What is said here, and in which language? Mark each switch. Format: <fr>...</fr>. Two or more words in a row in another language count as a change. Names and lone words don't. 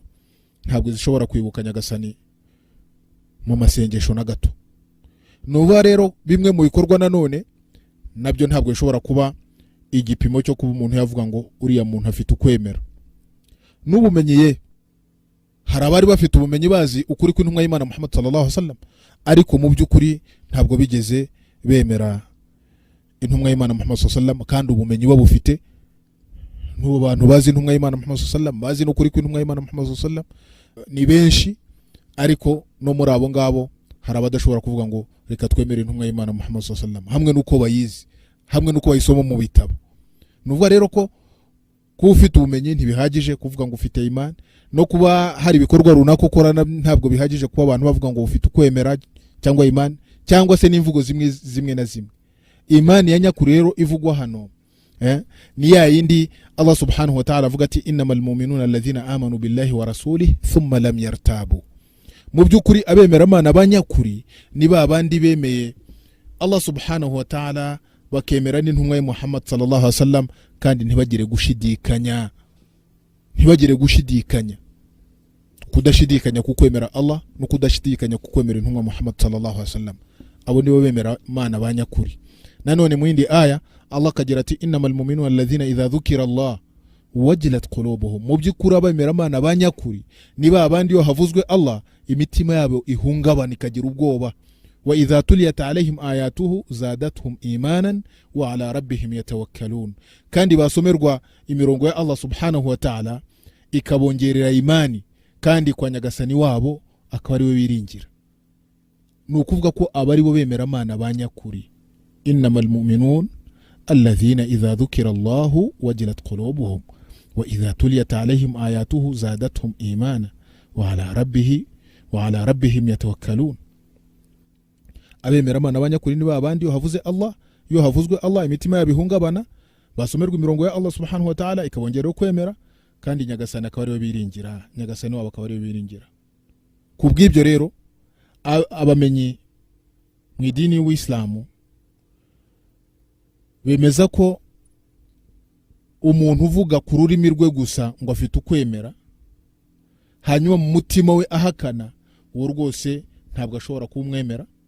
<rw>Ntabwo zishobora kwibuka Nyagasani mu masengesho na gato. Nuba rero bimwe mu bikorwa nanone nabyo ntabwo bishobora kuba igipimo cyo kuba umuntu yavuga ngo uriya muntu afite ukwemera. N'ubumenyi ye, hari abari bafite ubumenyi bazi ukuri kw'intumwa y'Imana Muhammad</rw> <ar>صلى الله عليه وسلم,</ar> <rw>ariko mu by'ukuri ntabwo bigeze bemera intumwa y'Imana Muhammad</rw> <ar>صلى الله عليه وسلم,</ar> <rw>kandi ubumenyi babufite. N'ubu bantu bazi intumwa y'Imana Muhammad</rw> <ar>صلى الله عليه وسلم,</ar> <rw>bazi n'ukuri kw'intumwa y'Imana Muhammad</rw> <ar>صلى الله عليه وسلم</ar> <rw>ni benshi, ariko no muri abo ngabo hari abadashobora kuvuga ngo reka twemere intumwa y'Imana Muhammad</rw> <ar>صلى الله عليه وسلم,</ar> <rw>hamwe nuko bayizi, hamwe nuko bayisoma mu bitabo. Nuvuga rero ko kuba ufite ubumenyi ntibihagije kuvuga ngo ufite imani, no kuba hari ibikorwa runaka ukora ntabwo bihagije kuba abantu bavuga ngo ufite ukwemera cyangwa imani, cyangwa se n'imvugo zimwe na zimwe. Imani ya nyakuri rero ivugwa hano ni ya yindi Allah</rw> <ar>سبحانه وتعالى</ar> <rw>avuga ati</rw> <ar>إنما المؤمنون الذين آمنوا بالله ورسوله ثم لم يرتابوا.</ar> <rw>Mu by'ukuri abemera Imana banyakuri ni babandi bemeye Allah</rw> <ar>سبحانه وتعالى,</ar> <rw>bakemera n'intumwa ya Muhammad</rw> <ar>صلى الله عليه وسلم,</ar> <rw>kandi ntibagire gushidikanya. Kudashidikanya ku kwemera Allah no kudashidikanya ku kwemera intumwa Muhammad</rw> <ar>صلى الله عليه وسلم,</ar> <rw>abo nibo bemera Imana banyakuri. Nanone mu yindi aya Allah kagira ati</rw> <ar>إنما المؤمنون الذين إذا ذكر الله وجلت قلوبهم.</ar> <rw>Mu by'ukuri abemera Imana banyakuri ni babandi yo havuzwe Allah imitima yabo ihungabana ikagira ubwoba.</rw> <ar>وإذا تليت عليهم آياته زادتهم إيمانا وعلى ربهم يتوكلون.</ar> <rw>Kandi basomerwa imirongo ya Allah</rw> <ar>سبحانه وتعالى</ar> <rw>ikabongerera imani, kandi kwa Nyagasani wabo akaba ari we biringira. Nukuvuga ko abari bo bemera Imana banyakuri.</rw> <ar>إنما المؤمنون الذين إذا ذكر الله وجلت قلوبهم وإذا تليت عليهم آياته زادتهم إيمانا وعلى ربهم يتوكلون.</ar> <rw>Abemera Imana banyakuri ni babandi yo havuzwe Allah imitima yabihungabana, basomerwa imirongo ya Allah</rw> <ar>سبحانه وتعالى</ar> <rw>ikabongerera kwemera, kandi Nyagasani akaba ari we biringira, Nyagasani wabo akaba ari we biringira. Kubw'ibyo rero abamenyi mu idini y'Uislamu bemeza ko umuntu uvuga ku rurimi rwe gusa ngo afite ukwemera, hanyuma mu mutima we ahakana, uwo rwose ntabwo ashobora kumwemera.</rw>